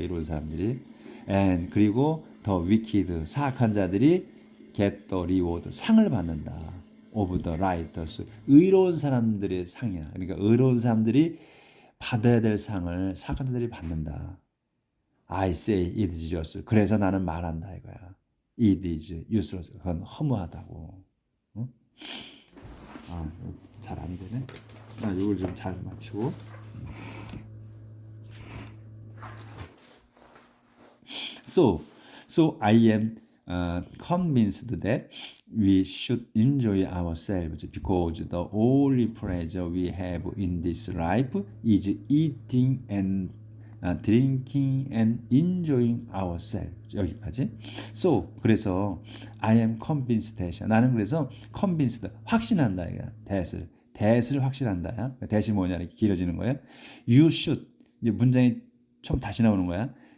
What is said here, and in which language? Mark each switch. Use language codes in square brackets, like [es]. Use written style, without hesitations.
[ko] 이로운 사람들이. [en] And [ko] 그리고 [en] the wicked [ko] 사악한 자들이 [en] get the reward [ko] 상을 받는다. [en] of the righteous [ko] 의로운 사람들의 상이야. 그러니까 의로운 사람들이 받아야 될 상을 사악한 자들이 받는다. [en] I say it is useless. [ko] 그래서 나는 말한다 이거야. [en] It is useless. [ko] 그건 허무하다고. 응? 잘 안 되네. 이걸 좀 잘 맞추고. [en] So I am convinced that we should enjoy ourselves because the only pleasure we have in this life is eating and drinking and enjoying ourselves. [ko] 여기까지. So 그래서 [en] I am convinced that [ko] 나는 그래서 convinced 확신한다 이거. that을 확신한다. that이 뭐냐 이렇게 길어지는 거예요. [en] You should [ko] 이제 문장이 좀 다시 나오는 거야.